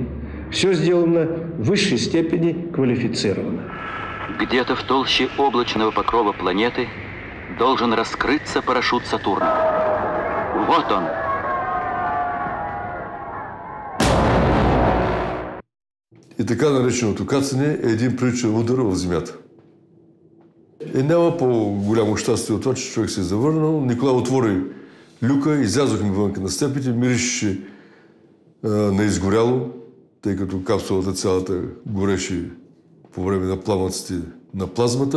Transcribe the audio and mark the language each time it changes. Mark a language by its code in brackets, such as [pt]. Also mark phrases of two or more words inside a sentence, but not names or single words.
[ru] Все сделано в высшей степени квалифицированно. Где-то в толще облачного покрова планеты должен раскрыться парашют Сатурна. Вот он. [bg] И така нареченото кацане е един приличен удар в земята. И няма по-голямо щастие от това, че човек се е завърнал. Николай отвори люка, излязохме вънка на степите, миришеше на изгоряло, тъй като капсулата цялата гореше по време на пламъците на плазмата.